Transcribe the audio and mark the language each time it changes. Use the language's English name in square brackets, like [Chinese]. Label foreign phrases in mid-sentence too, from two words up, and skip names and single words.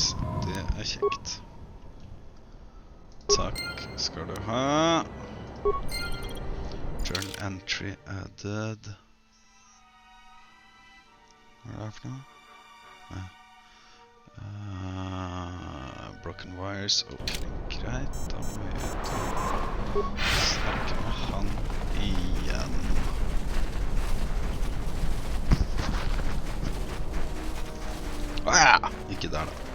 [Norwegian] Det er kjekt. Takk skal du ha. [English] Journal entry added. [Norwegian] Hva er det for noe? Nei. [English] Broken wires. [Norwegian] Ok, greit. Da må vi snakke med han igjen. Ja, ikke der da.